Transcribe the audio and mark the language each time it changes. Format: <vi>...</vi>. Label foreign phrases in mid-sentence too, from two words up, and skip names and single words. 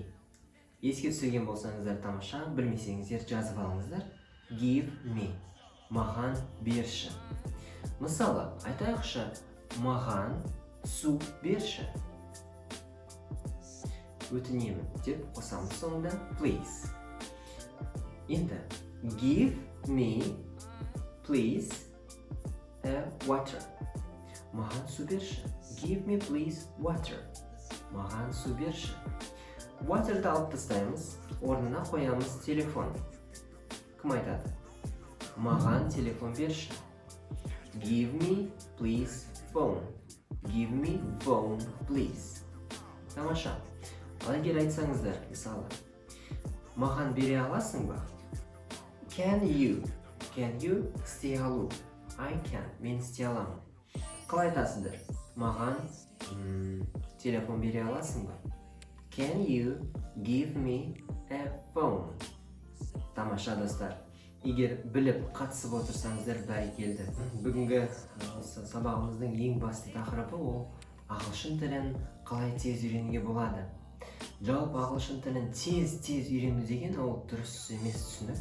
<kk>Еске түсірген болсаңыздар тамаша, білмесеңіздер жазып алыңыздар.</kk> <en>Give me.</en> <kk>Маған берші. Мысалы, айтайықшы, маған су берші. Өтінемін деп қосамыз соңында please.</kk> <en>Енді give me please a water.</en> <kk>Маған су берші.</kk> <en>Give me please water.</en> <kk>Маған су берші. Water'ды алып тастаймыз, орнына қоямыз телефон. Кім айтады? Маған телефон берші.</kk> <en>Give me, please, phone. Give me phone, please.</en> <kk>Тамаша. Ал егер айтсаңыздар, мысалы, маған бере аласың ба?</kk> <en>Can you</en> <kk>істей алу?</kk> <en>I can,</en> <kk>мен істей аламын. Қалай айтасыздар? Маған телефон бере аласың ба?</kk> <en>Can you give me a phone?</en> <kk>Тамаша достар. Егер біліп қатысып отырсаңыздар бәрекелді. Бүгінгі сабағымыздың ең басты тақырыбы ол ағылшын тілін қалай тез үйренуге болады. Жалпы ағылшын тілін тез үйрену деген ол дұрыс емес түсінік.</kk>